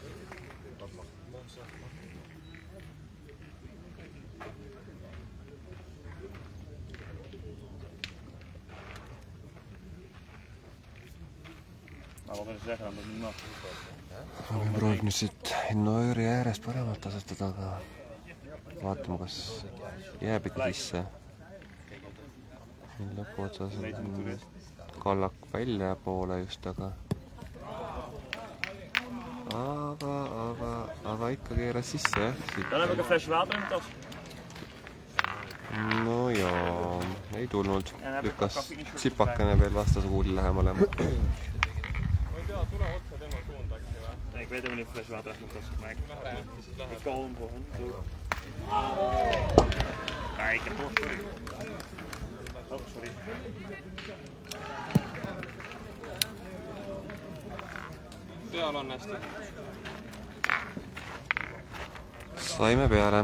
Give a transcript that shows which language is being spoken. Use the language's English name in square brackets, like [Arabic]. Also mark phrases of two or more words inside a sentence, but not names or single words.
[Estonian] Olen proovinud siit Innoööri ääres paremalt asetada, aga vaatame, kas jääb ikka sisse. Lõpuotsas on kallak välja poole just, aga ikka keeras sisse, jah. [Dutch] Dan heb ik een flesje water in de tas. [Estonian] No jaa, ei tulnud. Lükkas sipakene veel vastase kuuli lähemale. [Dutch] Nee, ik weet helemaal niet of een flesje water echt moet kosten, maar ik kalm voor hem. Ja, ik heb toch. Oh, sorry. [Estonian] peal on hästi. Saime peale.